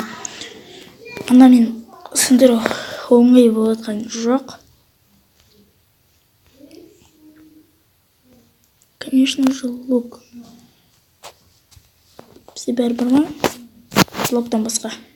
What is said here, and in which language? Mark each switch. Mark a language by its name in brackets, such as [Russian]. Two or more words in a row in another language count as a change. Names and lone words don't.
[Kazakh] Ана мен сындыру оңай болып жатқан жоқ. [Russian] Конечно же, лук. [Kazakh] Бізде бәрі бар ма? Блоктан басқа.